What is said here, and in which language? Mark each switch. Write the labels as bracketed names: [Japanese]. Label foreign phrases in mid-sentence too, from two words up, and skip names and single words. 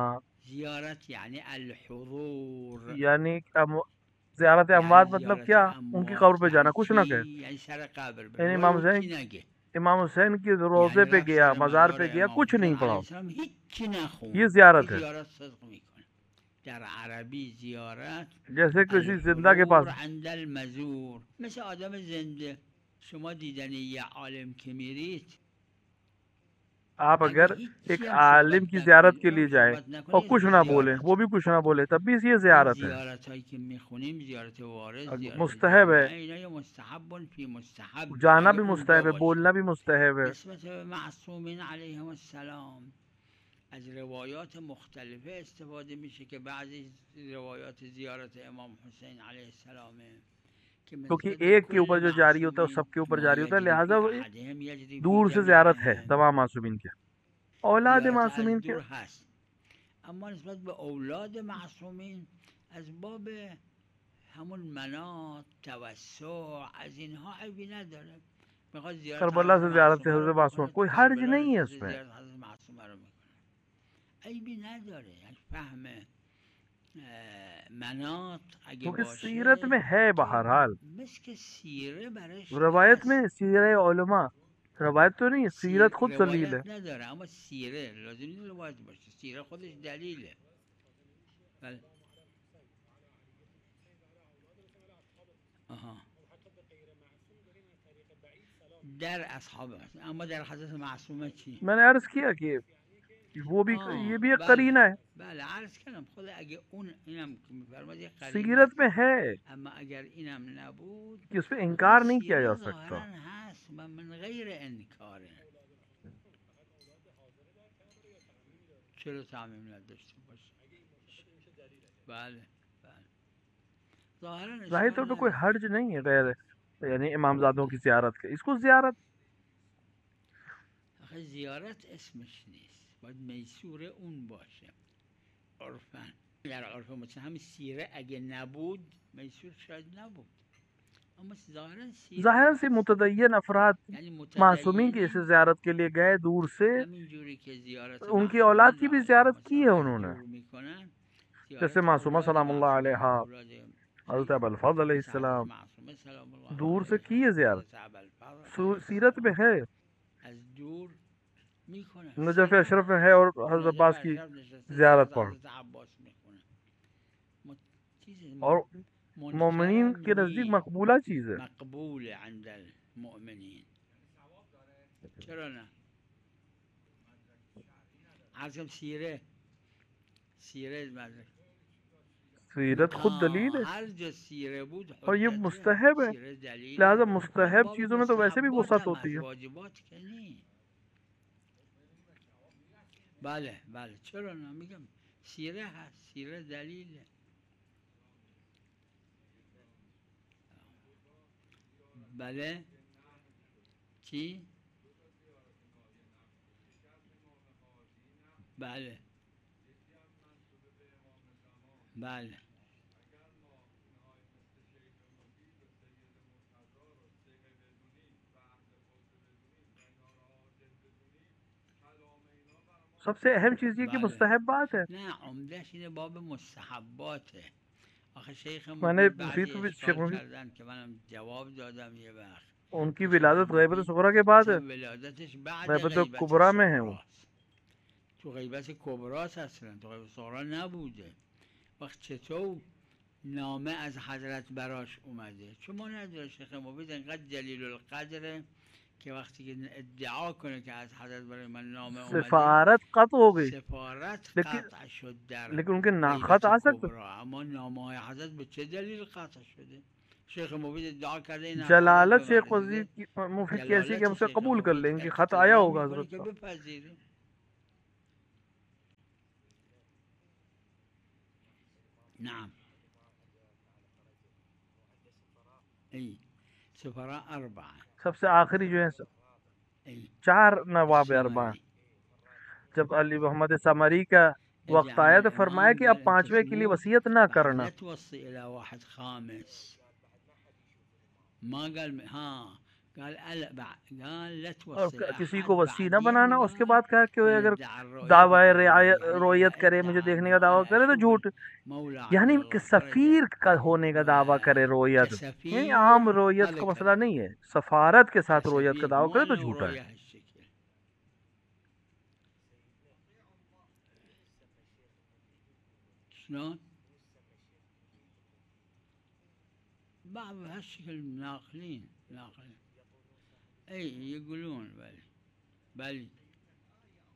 [Persian] زیارت یعنی الحضور. [Urdu] یعنی زیارت اموات مطلب کیا؟ ان کی قبر پہ جانا، کچھ نہ کہ. [Persian] یعنی سر قبر یعنی بره. [Urdu] امام حسین کی روضے پہ گیا، مزار پہ گیا، کچھ نہیں پڑھا، یہ زیارت ہے. [Persian] زیارت صدق میکنه. در عربی زیارت [Urdu] جیسے کسی زندہ کے پاس [Arabic] عند المزور، [Persian] مثل آدم زنده. شما دیدن یه عالم که میرید [Urdu] آپ اگر ایک عالم کی زیارت کے لیے جائیں اور کچھ نہ بولیں، وہ بھی کچھ نہ بولے، تب بھی یہ زیارت ہے، مستحب ہے، جانا بھی مستحب ہے، بولنا بھی مستحب ہے۔ [Persian] قسمت معصومین [Arabic] علیهم السلام [Persian] از روایات مختلفه استفاده میشه که بعضی روایات زیارت امام حسین [Arabic] علیه السلام [Urdu] کیونکہ ایک کے اوپر جو جاری ہوتا ہے وہ سب کے اوپر جاری ہوتا ہے، لہٰذا وہ دور سے زیارت ہے تمام معصومین کے، اولاد معصومین کے۔ [Persian] اما نسبت به اولاد معصومین از باب همون منات توسع از اینها عیبی نداره، [Urdu] کربلا سے زیارت سے حضرت معصوم کوئی حرج نہیں ہے اس میں، [Persian] عیبی نداره، یعنی فهم منات اگه [Urdu] کیونکہ [Persian] باشه [Urdu] سیرت میں ہے بہرحال، [Persian] مثل سیره برش [Urdu] روایت میں سیرہ علماء، روایت تو نہیں، سیرت خود دلیل ہے۔ [Persian] روایت نداره اما سیره لازم نیست روایت باشه، سیره خودش دلیله. بله آها در اصحاب اما در حضرت معصومه چی؟ [Urdu] میں نے عرض کیا کہ وہ بھی یہ بھی ایک قرینہ ہے، [Persian] بله عرض کردم خود اگه اون اینم که میفرماد یک قرینه [Urdu] سیرت میں ہے، [Persian] اما اگر اینم نبود [Urdu] کہ اس پہ انکار نہیں کیا جا سکتا۔ [Persian] ظاهرا هست و [Arabic] من غیر انکاره، [Persian] چرا تعمیم نداشته باشه؟ بله بله [Urdu] ظاہر طور پہ کوئی حرج نہیں ہے غیر یعنی امامزادوں کی زیارت کے، اس کو زیارت [Persian] آخه زیارت اسمش نیست، باید میسور اون باشه عرفاً. در عرف مثلا همین سیره اگه نبود میسور شاید نبود، اما ظاهراً سیره [Urdu] ظاہر سے متدین افراد یعنی معصومین کی اسے زیارت کے لیے گئے دور سے، [Persian] همینجوری که زیارت [Urdu] ان کی اولاد کی بھی زیارت کی ہے انہوں نے، [Persian] میکنن [Urdu] جیسے معصومہ [Arabic] سلام اللہ علیہا، [Urdu] حضرت ابوالفضل [Arabic] علیہ السلام [Urdu] دور سے کی ہے زیارت، سیرت میں ہے، [Persian] از دور میکنن، [Urdu] نجف اشرف میں ہے، اور حضرت عباس کی زیارت پڑھ، اور مومنین کے نزدیک مقبولہ چیز ہے۔ [Arabic] مقبول عند المؤمنین، [Persian] چرا نه؟ عرضم سیره [Urdu] سیرت خود دلیل ہے، [Persian] ہر جو سیره بود [Urdu] اور یہ مستحب ہے، لہذا مستحب چیزوں میں تو ویسے بھی وسعت ہوتی ہے۔ [Persian] واجبات که نی. بله بله چرا نه، میگم سیره هست، سیره دلیله. بله چی؟ بله بله [Urdu] سب سے اہم چیز یہ کہ مستحب بات ہے۔ [Persian] نه عمدهش اینه باب مستحباته. آخه شیخ [Urdu] میں نے [Persian] بعضی مفید اشکال کردن که منم جواب دادم یه وقت، [Urdu] ان کی ولادت غیبت صغرا کے بعد ہے، [Persian] ولادتش بعد غیبت [Urdu] غیبت کبرا میں ہے وہ، [Persian] تو غیبت کبراست اصلا، تو غیبت صغرا نبوده. وقت چطور نامه از حضرت براش اومده؟ چون ما نداره شیخ مفید انقدر جلیل القدره که وقتی که ادعا کنه که از حضرت برای من نامه اومده، [Urdu] سفارت قطع ہو گئی، [Persian] سفارت قطع شد در [Urdu] لیکن ان کے [Persian] غیبت [Urdu] خط آ سکتے، [Persian] کبرا. اما نامه های حضرت به چه دلیل قطع شده؟ شیخ مفید ادعا کرده این [Urdu] جلالت شیخ وزیر کی مفید کی ایسی کہ ہم اسے قبول کر لیں کہ خط آیا ہوگا حضرت کا۔ [Arabic] نعم ای سفراء اربعه، [Urdu] سب سے آخری جو ہے 4 نواب اربعہ، جب علی محمد سامری کا وقت آیا تو فرمایا کہ اب 5ویں کے لیے وصیت نہ کرنا، [Arabic] لا توصي الى واحد خامس. ما قال ها قال قال لا توصي [Urdu] اور کسی کو وصی نہ بنانا۔ اس کے بعد کہا کہ اگر دعوی رویت کرے، مجھے دیکھنے کا دعویٰ کرے تو جھوٹ، یعنی کہ سفیر کا ہونے کا دعویٰ کرے رویت، یعنی عام رویت کا مسئلہ نہیں ہے، سفارت کے ساتھ رویت کا دعویٰ کرے تو جھوٹا ہے۔ [Arabic] شلون؟ بعض هالشكل ناقلين اي يقولون بلي